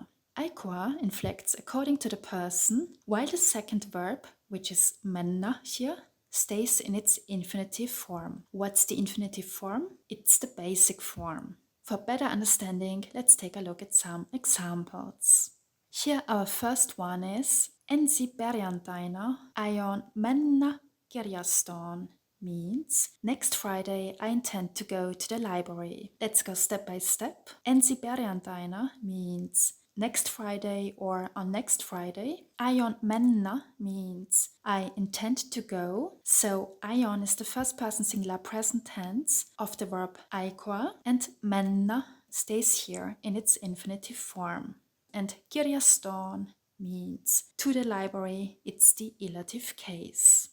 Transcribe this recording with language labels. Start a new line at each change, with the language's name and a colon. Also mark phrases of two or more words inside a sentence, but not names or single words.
English: Aikoa inflects according to the person, while the second verb, which is mennä here, stays in its infinitive form. What's the infinitive form? It's the basic form. For better understanding, let's take a look at some examples. Here our first one is
Finnish: ensi perjantaina aion mennä kirjastoon,
English: means next Friday I intend to go to the library. Let's go step by step.
Finnish: Ensi perjantaina
English: means next Friday or on next Friday.
Finnish: Aion mennä
English: means I intend to go. So aion is the first person singular present tense of the verb aikoa, and mennä stays here in its infinitive form. And kirjastoon means to the library, it's the ilative case.